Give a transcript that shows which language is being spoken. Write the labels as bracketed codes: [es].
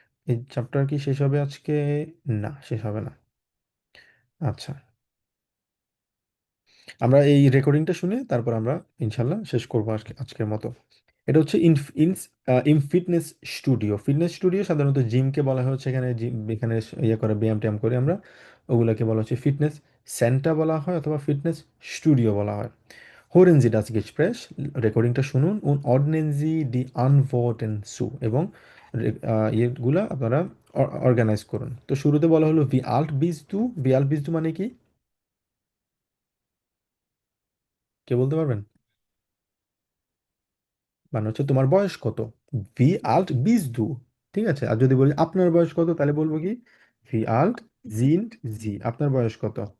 [bn] এই চ্যাপ্টার কি শেষ হবে আজকে? না, শেষ হবে না। আচ্ছা, আমরা এই রেকর্ডিংটা শুনে তারপর আমরা ইনশাল্লাহ শেষ করবো আজকের মতো। এটা হচ্ছে in fitness studio. Fitness studio সাধারণত জিমকে বলা হচ্ছে, এখানে জিম, এখানে ইয়ে করে ব্যায়াম ট্যায়াম করে আমরা, ওগুলাকে বলা হচ্ছে ফিটনেস সেন্টার বলা হয়, অথবা ফিটনেস স্টুডিও বলা হয়। [de] Hören Sie das Gespräch, [bn] রেকর্ডিংটা শুনুন, [de] und ordnen Sie die Antworten zu, [bn] এবং ইয়েগুলা আপনারা অর্গানাইজ করুন। তো শুরুতে বলা হলো [de] ভি আল্ট বিজ দু, [bn] ভি আল্ট বিজ দু মানে কি, কে বলতে পারবেন? মানে হচ্ছে তোমার বয়স কত, [de] ভি আল্ট বিজ দু, [bn] ঠিক আছে। আর যদি বলি আপনার বয়স কত, তাহলে বলবো কি, [de] ভি আল্ট জিন্ট জি, [bn] আপনার বয়স কত।